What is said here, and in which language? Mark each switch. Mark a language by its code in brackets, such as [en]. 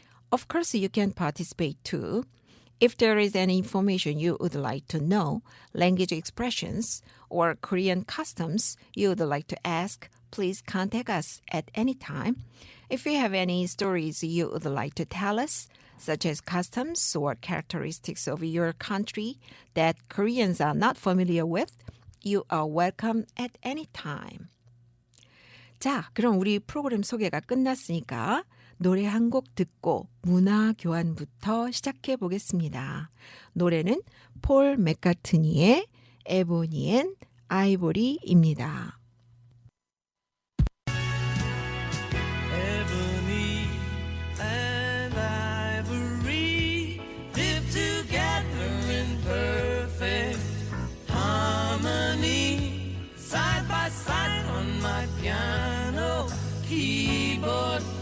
[en] Of course, you can participate too. If there is any information you would like to know, language expressions, or Korean customs you would like to ask, please contact us at any time. If you have any stories you would like to tell us, such as customs or characteristics of your country that Koreans are not familiar with, you are welcome at any time. [ko] 자, 그럼 우리 프로그램 소개가 끝났으니까 노래 한 곡 듣고 문화 교환부터 시작해 보겠습니다. 노래는 폴 맥카트니의 에보니 앤 아이보리입니다. [en] Ebony and ivory live together in perfect harmony, side by side on my piano keyboard.